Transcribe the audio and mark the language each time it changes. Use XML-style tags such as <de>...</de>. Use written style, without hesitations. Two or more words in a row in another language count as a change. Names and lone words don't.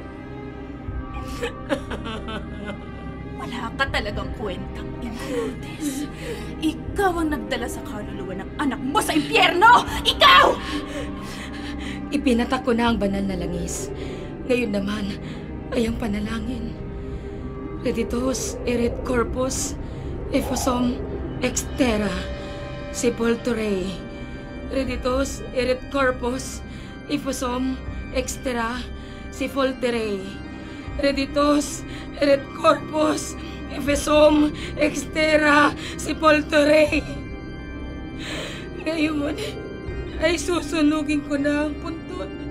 <tl>Wala ka talagang kwentang ina, Lourdes. Ikaw ang nagdala sa kaluluwa ng anak mo sa impyerno! Ikaw! Ipinatak ko na ang banal na langis. Ngayon naman ay ang panalangin.</tl> <la>Reditos erit corpus effusum exterra sepulturae. Reditos erit corpus effusum exterra sepulturae. Reditos erit corpus effusum exterra sepulturae.</la> <tl>Ngayon ay susunugin ko na ang puntod.</tl>